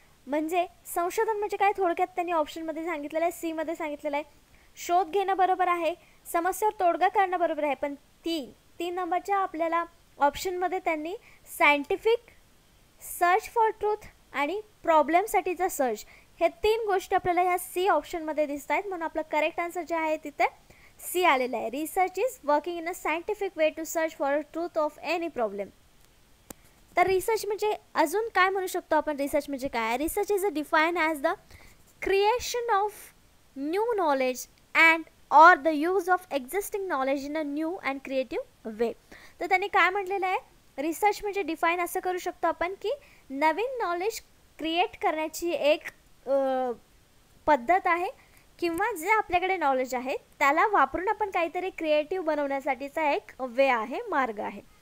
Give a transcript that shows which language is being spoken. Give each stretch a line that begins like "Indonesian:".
Marathi: म्हणजे संशोधन म्हणजे काय, थोडक्यात त्यांनी ऑप्शनमध्ये सांगितलेलं आहे, सीमध्ये सांगितलेलं आहे शोध घेणं बरोबर आहे, समस्येवर तोडगा काढणं बरोबर आहे. पण तीन नंबरच्या आपल्याला ऑप्शनमध्ये त्यांनी सायंटिफिक, सर्च फॉर ट्रूथ आणि प्रॉब्लेमसाठीचा सर्च, हे 3 गोष्टी आपल्याला ह्या सी ऑप्शनमध्ये दिसत आहेत. म्हणून आपलं करेक्ट आन्सर जे आहे तिथे सी आलेलं आहे.
English: Research is working in a scientific way to search for truth of any problem.
Marathi: तर रिसर्च म्हणजे अजून काय म्हणू शकतो आपण? रिसर्च म्हणजे काय?
English: Research is a define as the creation of new knowledge and or the use of existing knowledge in a new and creative way.
Marathi: तर त्यांनी काय म्हटलेलं आहे, रिसर्च म्हणजे डिफाईन असं करू शकतो आपण की नवीन नॉलेज क्रिएट करण्याची एक पद्धत आहे किंवा जे आपल्याकडे नॉलेज आहे त्याला वापरून आपण काहीतरी क्रिएटिव्ह बनवण्यासाठीचा एक वे आहे, मार्ग आहे.